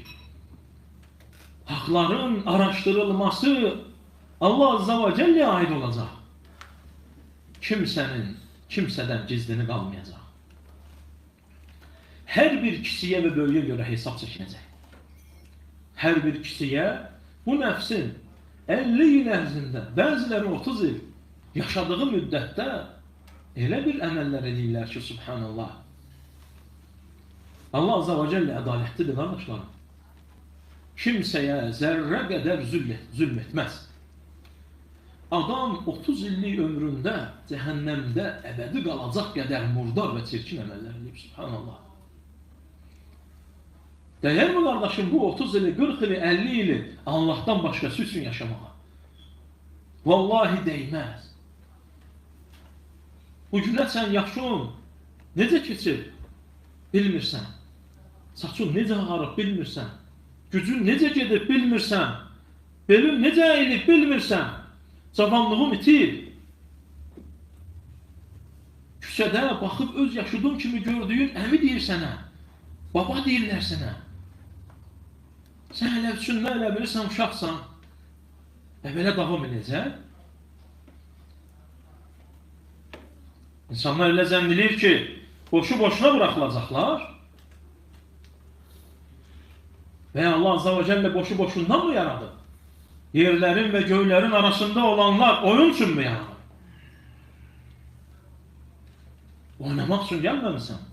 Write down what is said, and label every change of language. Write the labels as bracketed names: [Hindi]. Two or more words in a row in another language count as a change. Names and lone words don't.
[Turkish] Hakların araştırılması Allah [Arabic] عز وجل'ye [Turkish] ait olacak. Kimseden gizlini kalmayacak. Her bir kişiye ve bölüye göre hesap çekilecek. Her bir kişiye bu nefsin [Azerbaijani] 50 yıl ərzində, bəziləri 30 yıl yaşadığı müddətdə elə bir əməllər edirlər ki, subhanallah. Allah [Arabic] عز وجل [Azerbaijani] ədalətlidir, qardaşlarım. Kimsəyə zərrə qədər zülm etməz. Adam 30 illik ömründə cəhənnəmdə əbədi qalacaq qədər murdar və çirkin əməllər edir, subhanallah. [Turkish] Değer mi kardeşim bu 30 ili, 40 ili, 50 ili Allah'tan başkası için yaşamaya? Vallahi değmez. [Azerbaijani] Bu günə sən yaşın necə keçir bilmirsən. Saçın necə ağarıb bilmirsən. Gücün necə gedib bilmirsən. Belin necə əyilib bilmirsən. Cavanlığın itir. Küçədə baxıb öz yaşadığın kimi gördüyün əmi deyir sənə. Baba deyirlər sənə. Sən hələ üçündə elə bilirsən, uşaqsan. Belə davam edəcək. İnsanlar elə zənn edir ki, [Turkish] boşu boşuna bırakılacaklar. Ve Allah [Arabic] عز وجل [Turkish] boşu boşundan mı yaradı? Yerlerin ve göylerin arasında olanlar oyun için mi yaradı? Oynamak için gelmemişsin.